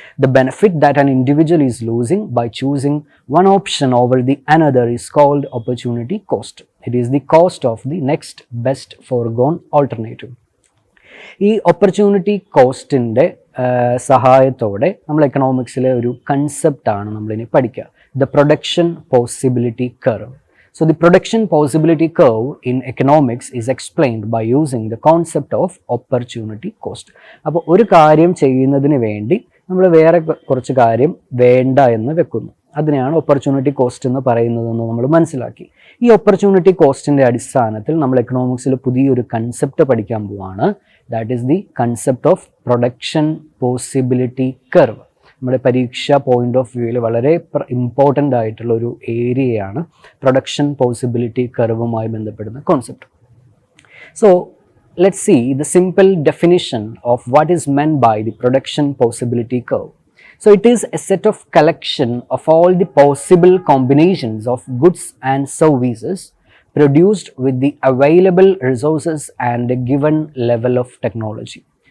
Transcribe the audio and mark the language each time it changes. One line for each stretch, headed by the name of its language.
English: The benefit that an individual is losing by choosing one option over the another is called opportunity cost. It is the cost of the next best forgone alternative.
Malayalam: ഈ opportunity കോസ്റ്റിൻ്റെ സഹായത്തോടെ നമ്മൾ എക്കണോമിക്സിലെ ഒരു കൺസെപ്റ്റാണ് നമ്മളിനി പഠിക്കുക, the production possibility curve.
English: So the production possibility curve in economics is explained by using the concept of opportunity cost.
Malayalam: അപ്പോൾ ഒരു കാര്യം ചെയ്യുന്നതിന് വേണ്ടി നമ്മൾ വേറെ കുറച്ച് കാര്യം വേണ്ട എന്ന് വെക്കുന്നു. അതിനെയാണ് ഓപ്പർച്യൂണിറ്റി കോസ്റ്റ് എന്ന് പറയുന്നതെന്ന് നമ്മൾ മനസ്സിലാക്കി. ഈ ഓപ്പർച്യൂണിറ്റി കോസ്റ്റിൻ്റെ അടിസ്ഥാനത്തിൽ നമ്മൾ എക്കണോമിക്സിൽ പുതിയൊരു കൺസെപ്റ്റ് പഠിക്കാൻ പോവാണ്.
English: That is the concept of production possibility curve.
Malayalam: നമ്മുടെ പരീക്ഷ പോയിന്റ് ഓഫ് വ്യൂവിൽ വളരെ ഇമ്പോർട്ടൻ്റ് ആയിട്ടുള്ള ഒരു ഏരിയയാണ് പ്രൊഡക്ഷൻ പോസിബിലിറ്റി കർവുമായി ബന്ധപ്പെടുന്ന concept.
English: So let's see the simple definition of what is meant by the production possibility curve. So it is a set of collection of all the possible combinations of goods and services produced with the available resources and a given level of technology.